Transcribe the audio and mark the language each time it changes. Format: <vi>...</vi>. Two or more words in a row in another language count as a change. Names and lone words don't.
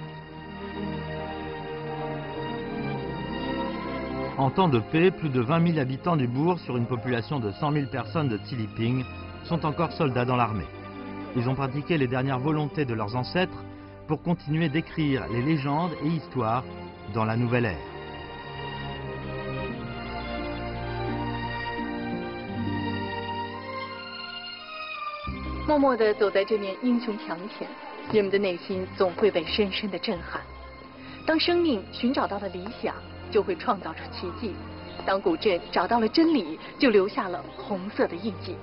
<fr>En temps de paix, plus de 20 000 habitants du bourg sur une population de 100 000 personnes de Tsiliping sont encore soldats dans l'armée. Ils ont pratiqué les dernières volontés de leurs ancêtres pour continuer d'écrire les légendes et histoires dans la nouvelle ère.</fr> <zh>默默地走在这面英雄墙前，人们的内心总会被深深的震撼。当生命寻找到了理想，就会创造出奇迹；当古镇找到了真理，就留下了红色的印记。</zh>